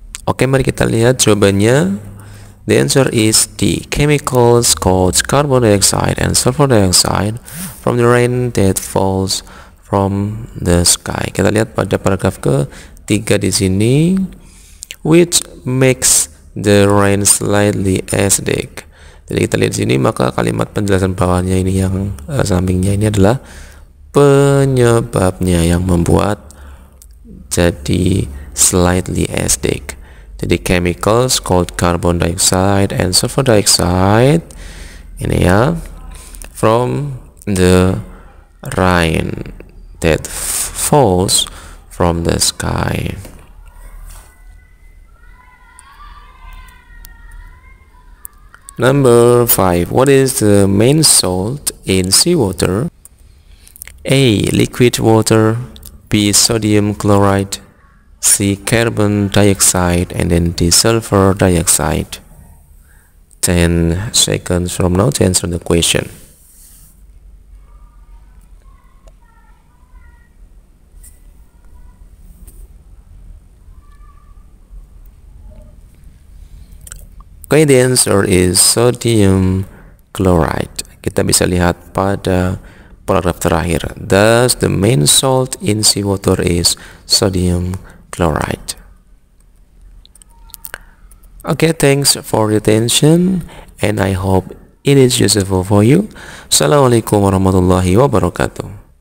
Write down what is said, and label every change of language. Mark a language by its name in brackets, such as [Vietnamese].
[Indonesian] Oke, mari kita lihat jawabannya. [English] The answer is D. Chemicals called carbon dioxide and sulfur dioxide from the rain that falls from the sky. [Indonesian] Kita lihat pada paragraf ke-3 di sini. [English] Which makes the rain slightly acidic. [Indonesian] Jadi kita lihat di sini, maka kalimat penjelasan bawahnya ini yang sampingnya ini adalah penyebabnya yang membuat jadi [English] slightly acidic. [Indonesian] Jadi [English] chemicals called carbon dioxide and sulfur dioxide [Indonesian] ini ya, [English] from the rain that falls from the sky. Number 5. What is the main salt in seawater? A. Liquid water. B. Sodium chloride. C. Carbon dioxide, and then D. Sulfur dioxide. 10 seconds from now to answer the question. Okay, the answer is sodium chloride. [Indonesian] Kita bisa lihat pada paragraf terakhir. [English] Thus, the main salt in seawater is sodium chloride. Okay, thanks for your attention, and I hope it is useful for you. [Arabic] Assalamualaikum warahmatullahi wabarakatuh.